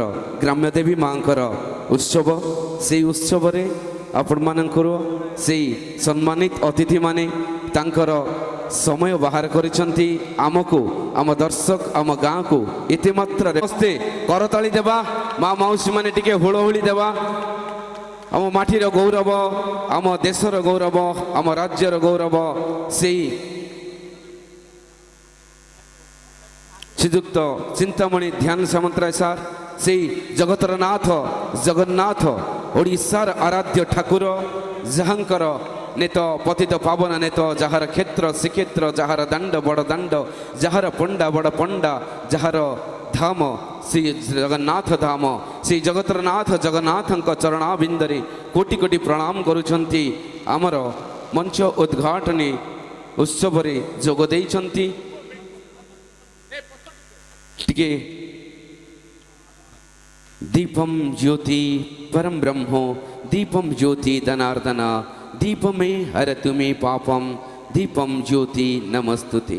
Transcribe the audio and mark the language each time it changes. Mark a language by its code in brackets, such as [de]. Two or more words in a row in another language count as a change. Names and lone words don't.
[or] ଗ୍ରାମ୍ୟ ଦେବୀ ମାଙ୍କର ଉତ୍ସବ, ସେ ଉତ୍ସବ ରେ ଆପଣ ମାନଙ୍କର ସେ ସମ୍ମାନିତ ଅତିଥି ମାନେ ତାଙ୍କର ସମୟ ବାହାର କରିଛନ୍ତି। ଆମକୁ ଆମ ଦର୍ଶକ ଆମ ଗାଁ କୁ ଏତେ ମାତ୍ରା ହସ୍ତେ କରତାଳି ଦେବା। ମା ମଉସୀ ମାନେ ଟିକେ ହୁଳହୁଳି ଦେବା। ଆମ ମାଟିର ଗୌରବ, ଆମ ଦେଶର ଗୌରବ, ଆମ ରାଜ୍ୟର ଗୌରବ ସେ ଶ୍ରୀଯୁକ୍ତ ଚିନ୍ତାମଣି ଧ୍ୟାନ ସାମନ୍ତରାୟ ସାର, ସେ ଜଗତର ନାଥ ଜଗନ୍ନାଥ ଓଡ଼ିଶାର ଆରାଧ୍ୟ ଠାକୁର ଯାହାଙ୍କର ନେତ ପତିତ ପାବନ ନେତ, ଯାହାର କ୍ଷେତ୍ର ଶ୍ରୀକ୍ଷେତ୍ର, ଯାହାର ଦାଣ୍ଡ ବଡ଼ ଦାଣ୍ଡ, ଯାହାର ପଣ୍ଡା ବଡ଼ ପଣ୍ଡା, ଯାହାର ଧାମ ଶ୍ରୀ ଜଗନ୍ନାଥ ଧାମ, ଶ୍ରୀ ଜଗତର ନାଥ ଜଗନ୍ନାଥ ଚରଣାରବିନ୍ଦରେ କୋଟି କୋଟି ପ୍ରଣାମ କରୁଛନ୍ତି। ଆମର ମଞ୍ଚ ଉଦ୍ଘାଟନୀ ଉତ୍ସବ ରେ ଯୋଗ ଦେଉଛନ୍ତି। [sa] टिके दीपम ज्योति परम ब्रह्मो, दीपम ज्योति धनार्दन, दीपमे हरतु मे पापम, दीपम ज्योति नमस्तुते।